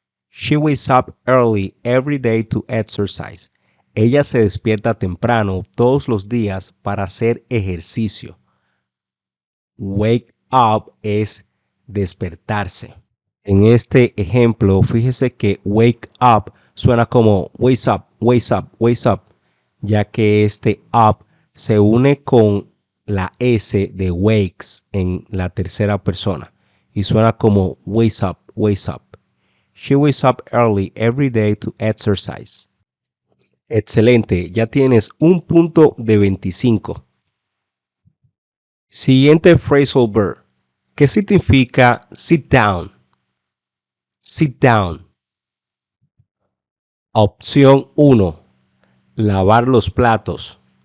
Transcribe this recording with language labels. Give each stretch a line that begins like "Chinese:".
English: She wakes up early every day to exercise.
Spanish: Ella se despierta temprano todos los días para hacer ejercicio. Wake up es despertarse. En este ejemplo, fíjese que wake up suena como wake up, wake up, wake up, ya que este up se une con la S de wakes en la tercera persona y suena como wake up, wake up.
English: She wakes up early every day to exercise.
Spanish: Excelente, ya tienes un punto de 25. Siguiente phrasal verb. ¿Qué significa sit down? Sit down. Opción 1. Lavar los platos.